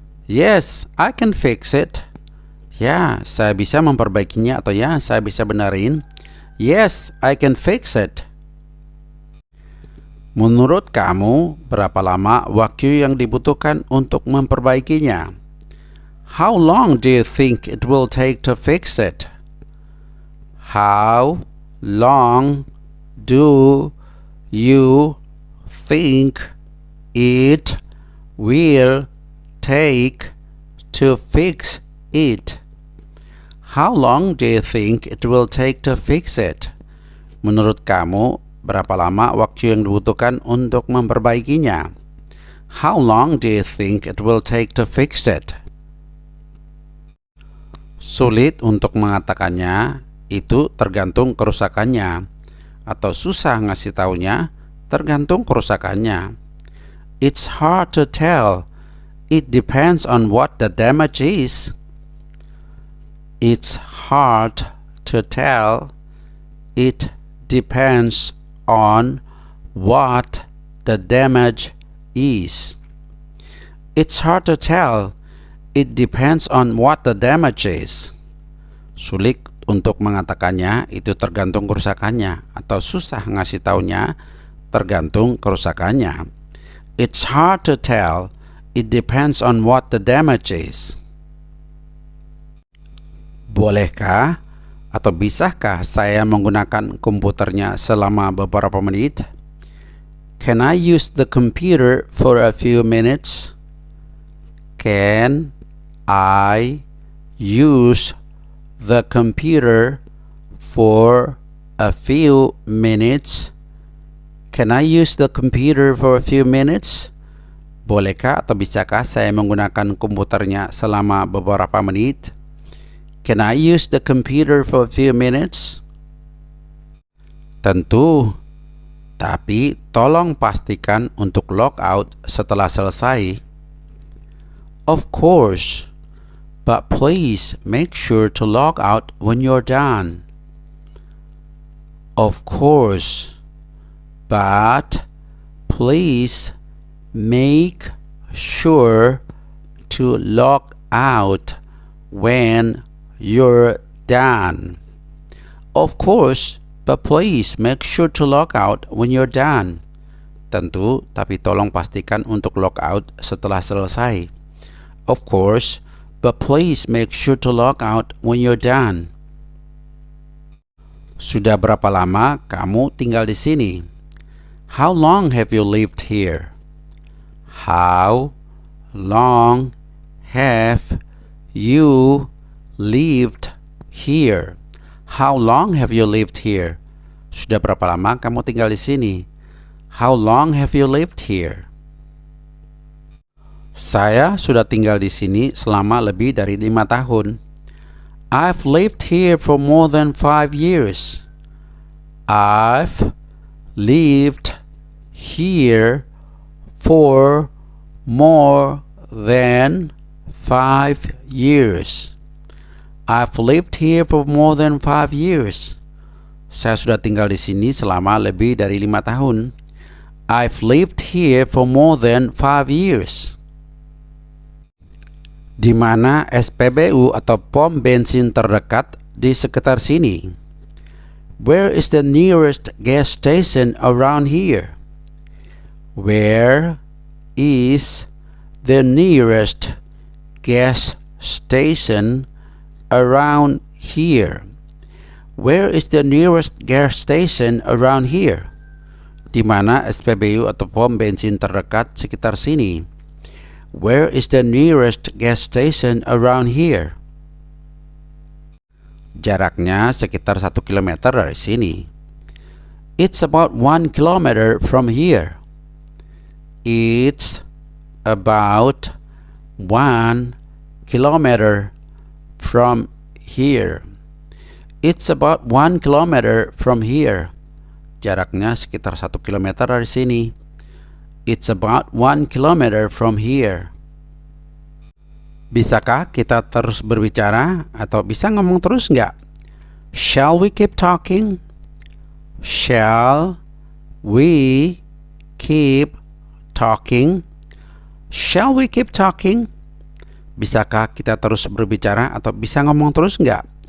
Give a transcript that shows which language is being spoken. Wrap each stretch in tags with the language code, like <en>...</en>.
<en>Yes, I can fix it.</en> <id>Ya, saya bisa memperbaikinya atau ya, saya bisa benerin.</id> <en>Yes, I can fix it.</en> <id>Menurut kamu, berapa lama waktu yang dibutuhkan untuk memperbaikinya?</id> <en>How long do you think it will take to fix it? How long do you think it will take to fix it? How long do you think it will take to fix it?</en> <id>Menurut kamu, berapa lama waktu yang dibutuhkan untuk memperbaikinya?</id> <en>How long do you think it will take to fix it?</en> <id>Sulit untuk mengatakannya, itu tergantung kerusakannya. Atau susah ngasih taunya, tergantung kerusakannya.</id> <en>It's hard to tell. It depends on what the damage is. It's hard to tell. It depends on what the damage is. It's hard to tell. It depends on what the damage is.</en> <id>Sulit untuk mengatakannya, itu tergantung kerusakannya. Atau susah ngasih taunya, tergantung kerusakannya.</id> <en>It's hard to tell. It depends on what the damage is.</en> <id>Bolehkah atau bisakah saya menggunakan komputernya selama beberapa menit?</id> <en>Can I use the computer for a few minutes? Can I use the computer for a few minutes? Can I use the computer for a few minutes?</en> <id>Bolehkah atau bisakah saya menggunakan komputernya selama beberapa menit?</id> <en>Can I use the computer for a few minutes?</en> <id>Tentu, tapi tolong pastikan untuk log out setelah selesai.</id> <en>Of course, but please make sure to log out when you're done. Of course, but please make sure to log out when you're done. Of course, but please make sure to log out when you're done.</en> <id>Tentu, tapi tolong pastikan untuk log out setelah selesai.</id> <en>Of course, but please make sure to log out when you're done.</en> <id>Sudah berapa lama kamu tinggal di sini?</id> <en>How long have you lived here? How long have you lived here? How long have you lived here?</en> <id>Sudah berapa lama kamu tinggal di sini?</id> <en>How long have you lived here?</en> <id>Saya sudah tinggal di sini selama lebih dari 5 tahun.</id> <en>I've lived here for more than 5 years. I've lived here for more than 5 years. I've lived here for more than 5 years.</en> <id>Saya sudah tinggal di sini selama lebih dari 5 tahun.</id> <en>I've lived here for more than 5 years.</en> <id>Di mana SPBU atau pom bensin terdekat di sekitar sini?</id> <en>Where is the nearest gas station around here? Where is the nearest gas station around here? Where is the nearest gas station around here?</en> <id>Di mana SPBU atau pom bensin terdekat sekitar sini?</id> <en>Where is the nearest gas station around here?</en> <id>Jaraknya sekitar 1 kilometer dari sini.</id> <en>It's about 1 kilometer from here. It's about 1 kilometer from here. It's about 1 kilometer from here.</en> <id>Jaraknya sekitar 1 kilometer dari sini.</id> <en>It's about 1 kilometer from here.</en> <id>Bisakah kita terus berbicara atau bisa ngomong terus nggak?</id> <en>Shall we keep talking? Shall we keep talking? Shall we keep talking?</en> <id>Bisakah kita terus berbicara atau bisa ngomong terus nggak?</id>